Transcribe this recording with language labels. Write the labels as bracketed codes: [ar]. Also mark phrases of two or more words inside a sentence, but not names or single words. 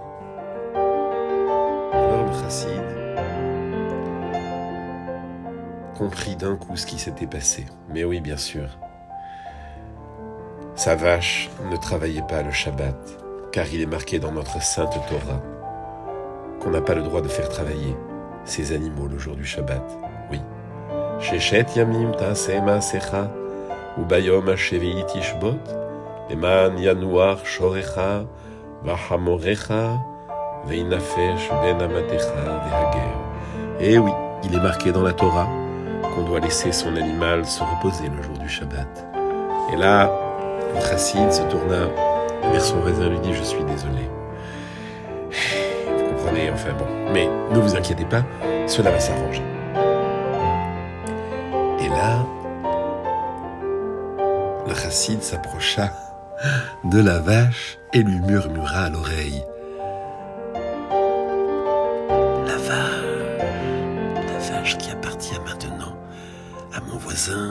[fr] Alors le chassid comprit d'un coup ce qui s'était passé. Mais oui, bien sûr. Sa vache ne travaillait pas le Shabbat, car il est marqué dans notre sainte Torah qu'on n'a pas le droit de faire travailler ces animaux le jour du Shabbat. Oui. [he] ששת ימים תעשה מעשיך וביום השביעי תשבת למען ינוח שורך וחמרך וינפש בן אמתך והגר. [fr] Eh oui, il est marqué dans la Torah qu'on doit laisser son animal se reposer le jour du Shabbat. Et là, le chassid se tourna vers son voisin et lui dit « Je suis désolé. » Vous comprenez, enfin bon. Mais ne vous inquiétez pas, cela va s'arranger. Et là, le chassid s'approcha de la vache et lui murmura à l'oreille « La vache qui appartient maintenant à mon voisin.